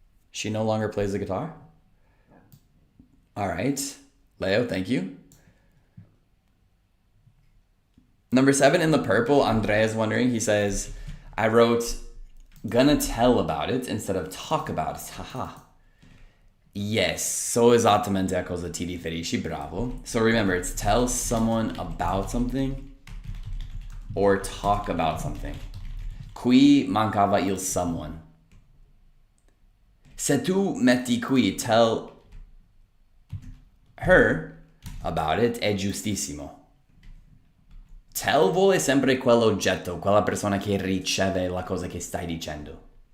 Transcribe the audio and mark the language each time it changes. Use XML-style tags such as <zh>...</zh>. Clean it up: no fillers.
<en>She no longer plays the guitar? All right, Leo, thank you. Number 7 in the purple, Andrea is wondering, he says, I wrote gonna tell about it instead of talk about it. Haha. Yes, so</en> <it>esattamente a cosa ti riferisci, bravo.</it> <en>So remember, it's tell someone about something or talk about something.</en> <it>Qui mancava il someone. Se tu metti qui</it> <en>tell her about it</en> <it>è giustissimo. Tell vuole sempre quell'oggetto, quella persona che riceve la cosa che stai dicendo.</it>